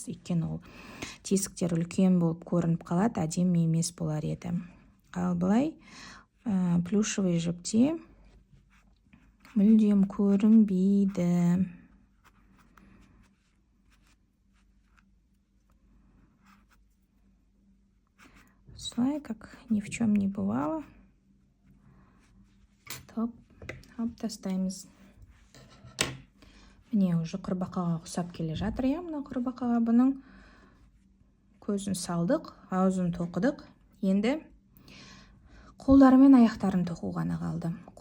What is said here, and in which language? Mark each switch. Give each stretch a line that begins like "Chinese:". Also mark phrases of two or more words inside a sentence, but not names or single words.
Kazakh: Өйткені ол тесіктер үлкен болып көрініп қалады, әдемі емес болар еді. Ал былай плюшевый жіпте мүлдем көрінбейді. Слай,
Russian: как ни в чем не бывало.
Kazakh: Топ, алып тастаймыз. Міне уже құрбақаға ұқсап келе жатыр. Мына құрбақаға бұның көзін салдық, аузын тоқыдық. Енді қолдары мен аяқтарын тоқу ғана қалды.